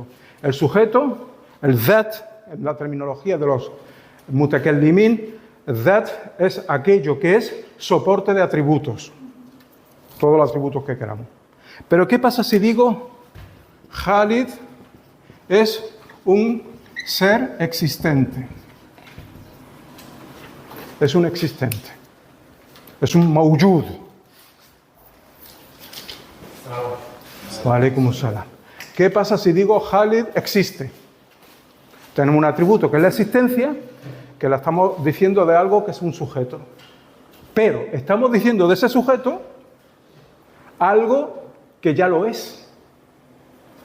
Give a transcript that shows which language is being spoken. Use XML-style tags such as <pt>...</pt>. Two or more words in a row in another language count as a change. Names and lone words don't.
<es>El sujeto, el that, en la terminología de los mutakallimin, that es aquello que es soporte de atributos. Todos los atributos que queramos. Pero ¿qué pasa si digo Khalid es un ser existente? Es un existente. Es un mawjud.</es> <ar>وعليكم السلام.</ar> <es>¿Qué pasa si digo Khalid existe? Tenemos un atributo que es la existencia, que la estamos diciendo de algo que es un sujeto. Pero estamos diciendo de ese sujeto algo que ya lo es.</es>